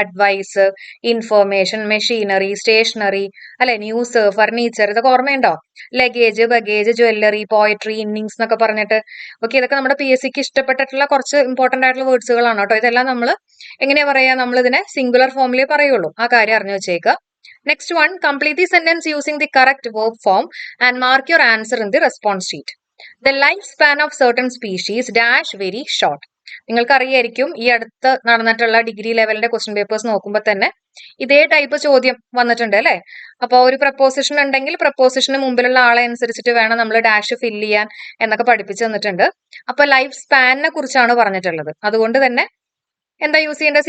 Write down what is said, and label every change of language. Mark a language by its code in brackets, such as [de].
[ml] Advice, information, machinery, stationery അല്ലെ, news, furniture, ഇതൊക്കെ ഓർമ്മയുണ്ടോ? Luggage, baggage, jewellery, poetry, innings എന്നൊക്കെ പറഞ്ഞിട്ട്. ഓക്കെ ഇതൊക്കെ നമ്മുടെ PSCക്ക് ഇഷ്ടപ്പെട്ടിട്ടുള്ള കുറച്ച് ഇമ്പോർട്ടന്റ് ആയിട്ടുള്ള വേർഡ്സുകളാണ് കേട്ടോ. ഇതെല്ലാം നമ്മൾ എങ്ങനെയാ പറയാ? നമ്മൾ ഇതിനെ സിംഗുലർ ഫോമിലേ പറയുള്ളൂ. ആ കാര്യം അറിഞ്ഞു വെച്ചേക്കുക. [en] Next one, complete the sentence using the correct verb form and mark your answer in the response sheet. The lifespan of certain species dash very short. [ml] നിങ്ങൾക്ക് അറിയായിരിക്കും, ഈ അടുത്ത് നടന്നിട്ടുള്ള ഡിഗ്രി ലെവലിന്റെ ക്വസ്റ്റ്യൻ പേപ്പേഴ്സ് നോക്കുമ്പോൾ തന്നെ ഇതേ ടൈപ്പ് ചോദ്യം വന്നിട്ടുണ്ട് അല്ലെ. അപ്പോൾ ഒരു പ്രപ്പോസിഷൻ ഉണ്ടെങ്കിൽ പ്രപ്പോസിഷന് മുമ്പിലുള്ള ആളെ അനുസരിച്ചിട്ട് വേണം നമ്മൾ ഡാഷ് ഫില്ല് ചെയ്യാൻ എന്നൊക്കെ പഠിപ്പിച്ചു തന്നിട്ടുണ്ട്. അപ്പൊ ലൈഫ് സ്പാനിനെ കുറിച്ചാണ് പറഞ്ഞിട്ടുള്ളത്. അതുകൊണ്ട് തന്നെ എന്താ യൂസ് ചെയ്യേണ്ടത്?